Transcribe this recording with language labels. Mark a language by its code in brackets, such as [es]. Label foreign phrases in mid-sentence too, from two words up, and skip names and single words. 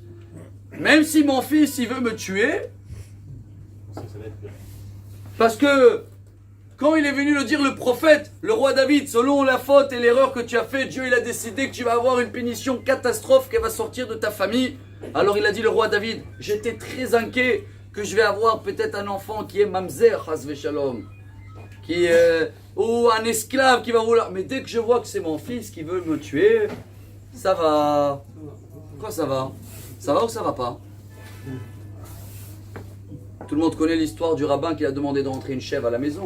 [fr] Même si mon fils, il veut me tuer. Parce que quand il est venu le dire le prophète, le roi David, selon la faute et l'erreur que tu as fait, Dieu il a décidé que tu vas avoir une punition catastrophe qui va sortir de ta famille. Alors il a dit le roi David, j'étais très inquiet que je vais avoir peut-être un enfant qui est mamzer, [he] חס ושלום, [fr] ou un esclave qui va vouloir. Mais dès que je vois que c'est mon fils qui veut me tuer, ça va. Quoi ça va? Ça va ou ça va pas? Tout le monde connaît l'histoire du rabbin qui a demandé de rentrer une chèvre à la maison.